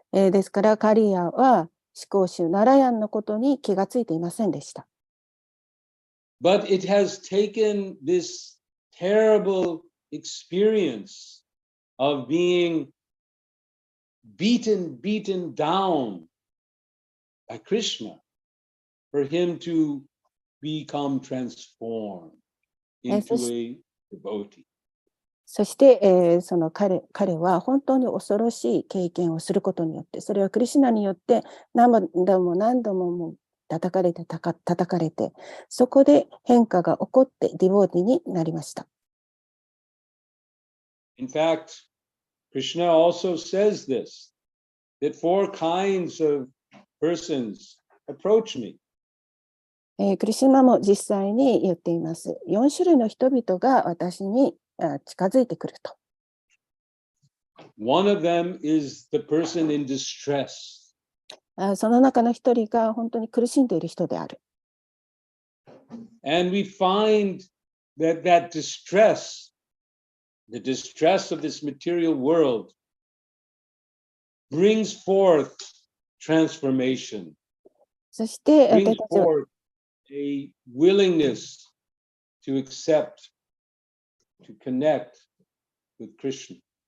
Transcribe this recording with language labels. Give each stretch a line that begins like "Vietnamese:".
Japanese: ですからカリアは至高主ナラヤンのことに気がついていませんでした。
English: But it has taken this terrible experience of being beaten down by Krishna for him to become transformed into a devotee.
Japanese: そして、その彼は本当に恐ろしい経験をすることによって、それはクリシュナによって何度ももう叩かれて、そこで変化が起こってディボーティになりました。
English: In fact, Krishna also says this, that 4 kinds of persons approach me.
Japanese: クリシュナも実際に言っています。4種類の人々が私に近づいてくると。
English: One of them is the person in distress.
Japanese: その中の一人が本当に苦しんでいる人である。
English: And we find that distress, the distress of this material world, brings forth transformation,
Japanese: そして私
English: brings
Japanese: たちは
English: forth a willingness to accept, to connect with Krishna.